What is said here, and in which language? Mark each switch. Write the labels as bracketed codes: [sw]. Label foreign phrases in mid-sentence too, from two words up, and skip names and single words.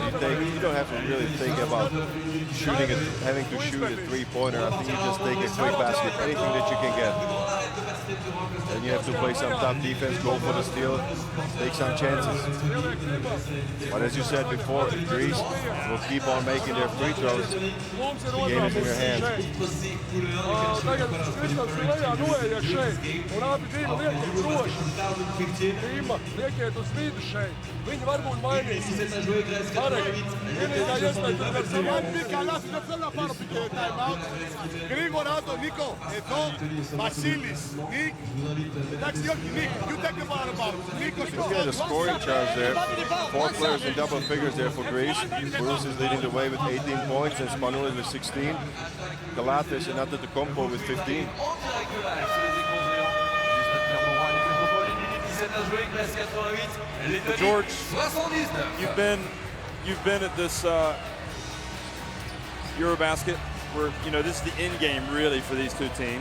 [en] You don't have to really think about shooting it, having to shoot a three-pointer. I think you just take a quick basket, anything that you can get. And you have to play some tough defense, go for the steal, take some chances. But as you said before, Greece will keep on making their free throws. The game is in your hands. [lv] Uz vidu šeit. Viņi varbūt mainīs. Vienīgā iespēja, kad [el] Γρήγορα το Νίκο, εδώ, Βασίλης, Νίκ. Εντάξει, όχι, Νίκ, [en] you take the ball. Νίκος, Yeah, the scoring charge there. 4 players in double figures there for Greece. Barousas is leading the way with 18 points and Spanulis with 16. Kalatis and Antetokounmpo with 15. George, you've been at this Eurobasket where, you know, this is the end game really for these two teams.